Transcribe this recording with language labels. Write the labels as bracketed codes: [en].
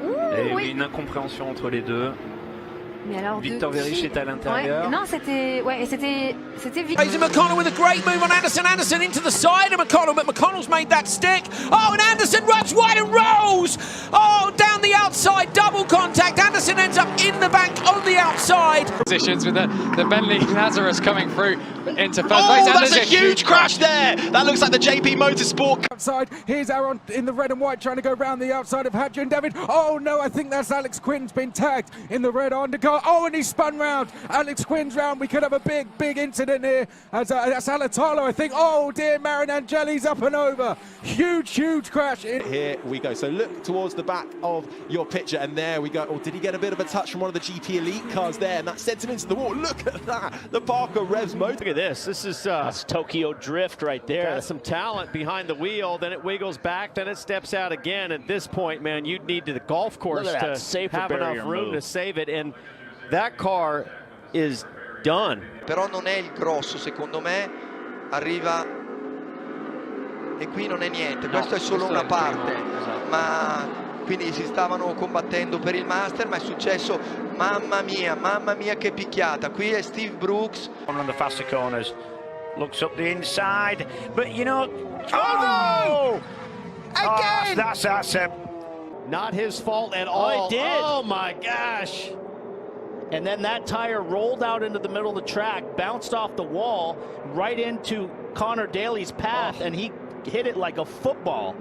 [fr] Et oui, une incompréhension entre les deux. Mais alors, Victor Verich est à l'intérieur. Ouais, non, c'était Victor. [en] Hazen McConnell with a great move on Anderson. Anderson into the side of McConnell, but McConnell's made that stick. Oh, and Anderson runs wide and rolls. Oh, down the outside, double contact. Anderson ends up in the bank on the outside. Positions with the Bentley Lazarus coming through into first place. Oh, that's a huge crash there. That looks like the JP Motorsport. Outside, here's Aaron in the red and white trying to go round the outside of Hadji and David. Oh no, I think that's Alex Quinn's been tagged in the red undercar. Oh, and he spun round. Alex Quinn's round. We could have a big incident here. That's Alatalo, I think. Oh dear, Marin Angeli's up and over. Huge crash. Here we go. So look towards the back of your picture, and there we go. Oh, did he get a bit of a touch from one of the GP Elite cars there? And that sent him into the wall. Look at that. The Parker Revs motor. Look at this. This is that's Tokyo Drift right there. That's some talent behind the wheel. Then it wiggles back. Then it steps out again. At this point, man, you'd need the golf course to have enough room to save it. And that car is done. [it] Però non è il grosso, secondo me. Arriva e qui non è niente. Questo è solo una parte. Ma quindi si stavano combattendo per il Master, ma è successo, mamma mia che picchiata. Qui è Steve Brooks. [en] One of the faster corners. Looks up the inside, but you know. Oh no! Again! That's it. Not his fault at all. Oh, it did. Oh my gosh. And then that tire rolled out into the middle of the track, bounced off the wall, right into Connor Daly's path, and he hit it like a football.